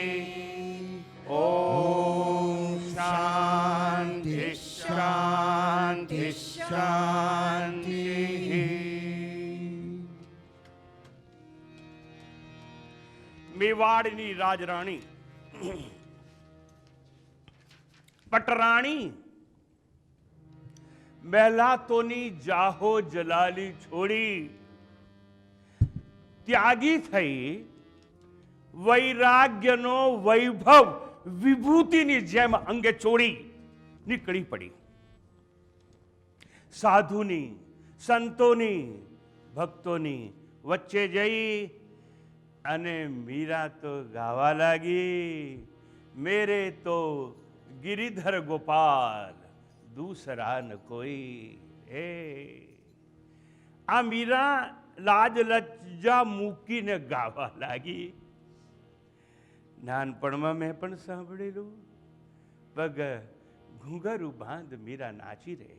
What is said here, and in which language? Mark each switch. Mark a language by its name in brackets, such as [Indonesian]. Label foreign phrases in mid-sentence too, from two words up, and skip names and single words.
[Sanskrit] ॐ शान्ति शान्ति शान्तिः। [Gujarati] મેવાડની રાજરાણી પટરાણી મહેલાતોની જાહો જલાલી છોડી ત્યાગી થઈ વૈરાગ્યનો વૈભવ વિભૂતિની જેમ અંગે ચોડી નીકળી પડી. સાધુની સંતોની ભક્તોની વચ્ચે જઈ અને મીરા તો ગાવા લાગી, [Hindi] मेरे तो गिरिधर गोपाल दूसरा न कोई है। [Gujarati] આ મીરા લાજ લજ્જા મૂકીને ગાવા લાગી. નાનપણમાં મેં પણ સાંભળેલું, [Hindi] पग घूंघरू बांध मीरा नाची रे.